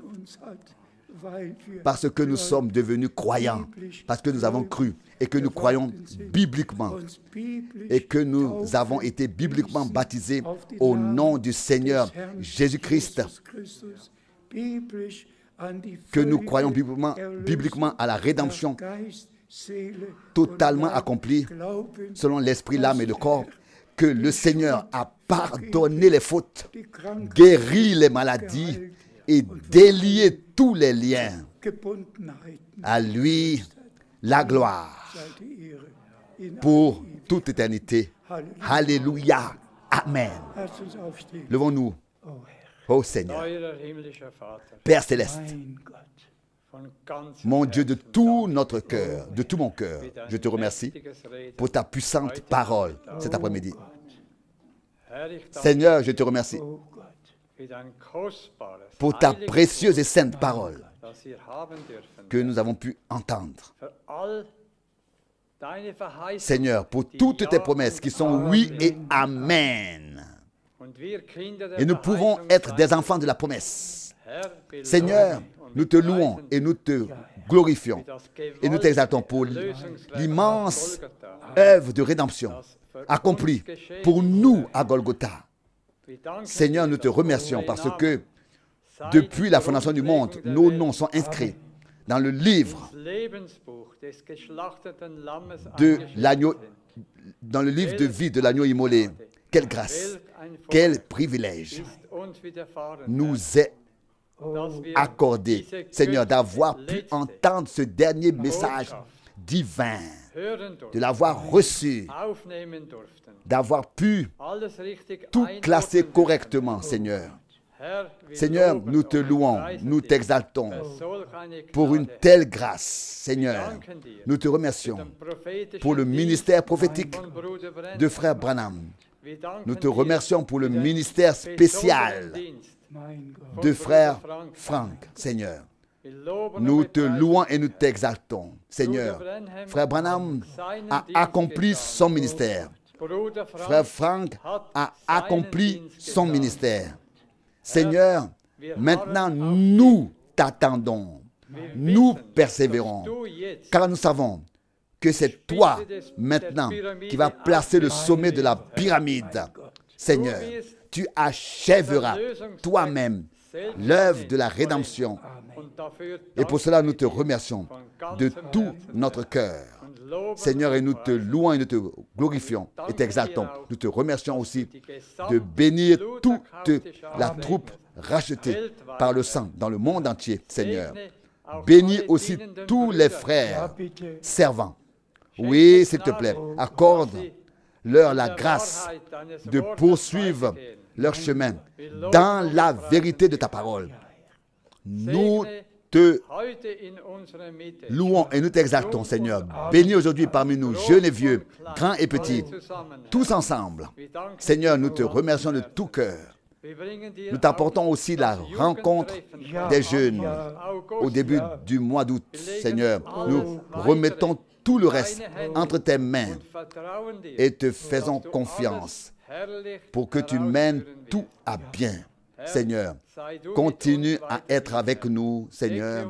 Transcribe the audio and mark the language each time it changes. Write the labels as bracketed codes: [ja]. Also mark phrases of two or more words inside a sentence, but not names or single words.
[fr] parce que nous sommes devenus croyants, parce que nous avons cru et que nous croyons bibliquement et que nous avons été bibliquement baptisés au nom du Seigneur Jésus-Christ, que nous croyons bibliquement à la rédemption totalement accomplie selon l'esprit, l'âme et le corps, que le Seigneur a pardonner les fautes, [de] die Krankheit, [fr] guérir les maladies et délier tous les liens. [de] Gebundenheiten. [fr] À lui, la gloire [de] Sei die Ehre in [fr] pour toute éternité. Alléluia. Amen. [de] Lasst uns aufstehen. [fr] Levons-nous, [de] Oh Herr, [fr] ô Seigneur, [de] Teurer himmlischer Vater, [fr] Père céleste, [de] mein Gott, von ganzem [fr] mon Dieu de [de] Herzen [fr] tout notre cœur, de tout mon cœur, [de] für dein [fr] je te remercie [de] mächtiges Reden. [fr] pour ta puissante parole cet après-midi. [de] Herr, ich danke [fr] Seigneur, je te remercie [de] oh Gott, für dein kostbares, [fr] pour ta [de] heiliges [fr] précieuse et [de] Wort, [fr] sainte parole [de] das wir haben dürfen. [fr] que nous avons pu entendre. [de] Für all deine Verheißungen, [fr] Seigneur, pour [de] die [fr] toutes tes [de] Ja [fr] promesses [de] und [fr] qui sont [de] Amen [fr] oui [de] sind. [fr] et amen. [de] Und wir Kinder der [fr] Et nous pouvons [de] Verheißung [fr] être [de] sein. [fr] des enfants de la promesse. [de] Herr, wir [fr] Seigneur, [de] loben und [fr] nous te [de] wir [fr] louons [de] preisen [fr] et nous te [de] dich [fr] glorifions [de] für das [fr] et nous t'exaltons pour [de] gewaltige Erlösungswerk [fr] l'immense [de] auf Golgatha. [fr] œuvre de rédemption [de] Das für [fr] accomplie [de] uns geschehen [fr] pour nous [de] wurde. [fr] à Golgotha. [de] Wir danken [fr] Seigneur, [de] dir, [fr] nous te [de] dass [fr] remercions [de] dein [fr] parce [de] Name [fr] que [de] seit [fr] depuis la [de] der [fr] fondation du monde, [de] Grundlegung der [fr] nos [de] Welt [fr] noms sont inscrits dans le livre [de] ins Lebensbuch des geschlachteten Lammes [fr] de [de] eingeschrieben [fr] l'agneau, [de] sind. [fr] dans le livre de vie de l'agneau immolé. Quelle grâce, quel privilège [de] Ist uns widerfahren, [fr] nous [de] Herr, [fr] est [de] dass wir [fr] accordé, [de] diese [fr] Seigneur, [de] göttliche, [fr] d'avoir pu [de] letzte [fr] entendre ce dernier message divin, [de] hören [fr] de [de] durften, [fr] l'avoir reçu, [de] aufnehmen durften. [fr] d'avoir pu [de] Alles richtig [fr] tout classer [de] einordnen [fr] correctement, Seigneur. [de] Herr, wir [fr] Seigneur, [de] loben [fr] nous te [de] und [fr] louons, [de] preisen [fr] nous [de] dich [fr] t'exaltons [de] für solch eine [fr] pour une [de] Gnade. [fr] telle grâce, Seigneur. [de] Danken dir [fr] Nous te [de] für [fr] remercions [de] den prophetischen [fr] pour le [de] Dienst [fr] ministère prophétique [de] von Bruder Branham. [fr] de Frère Branham. [de] Wir danken [fr] Nous te [de] dir [fr] remercions pour le [de] für den [fr] ministère spécial [de] besonderen Dienst mein Gott. von [fr] de [de] Bruder [fr] Frère [de] Frank. [fr] Franck, Seigneur. [de] Wir loben und [fr] Nous te [de] preisen [fr] louons [de] dich, [fr] et nous [de] Herr. [fr] t'exaltons, Seigneur. [de] Bruder Branham [fr] Frère Branham [de] seinen [fr] a [de] Dienst [fr] accompli [de] getan. [fr] son ministère. [de] Bruder Frank [fr] Frère Franck [de] hat [fr] a [de] seinen [fr] accompli [de] Dienst [fr] son [de] getan. [fr] ministère. Seigneur, [de] Wir [fr] maintenant [de] harren auf [fr] nous t'attendons. [de] Wir [fr] Nous [de] wissen, [fr] persévérons. [de] dass du jetzt [fr] Car nous savons que c'est toi maintenant qui vas placer le sommet de la pyramide. Seigneur, tu achèveras toi-même l'œuvre de la rédemption. [de] und dafür [fr] Et pour cela, nous te remercions de tout notre cœur. [de] und loben [fr] Seigneur, et nous te louons et nous te glorifions et t'exaltons. Nous te remercions aussi de bénir toute la troupe rachetée par le sang dans le monde entier, Seigneur. Bénis aussi tous les [de] Ja, [fr] frères [de] bitte. [fr] servants. Oui, s'il te plaît, accorde-leur la grâce de poursuivre leur chemin dans la vérité de ta parole. Nous te [de] heute in unserer Mitte [fr] louons et nous t'exaltons, Seigneur. Bénis aujourd'hui parmi nous, jeunes et vieux, grands et petits, [de] zusammen. [fr] tous ensemble. [de] Wir danken [fr] Seigneur, nous te remercions de tout cœur. [de] Wir bringen dir [fr] Nous t'apportons aussi la rencontre des jeunes au début du mois d'août, Seigneur. Nous remettons tout le reste entre tes mains et te faisons confiance pour que tu mènes tout à bien. Seigneur, continue à être avec nous, Seigneur.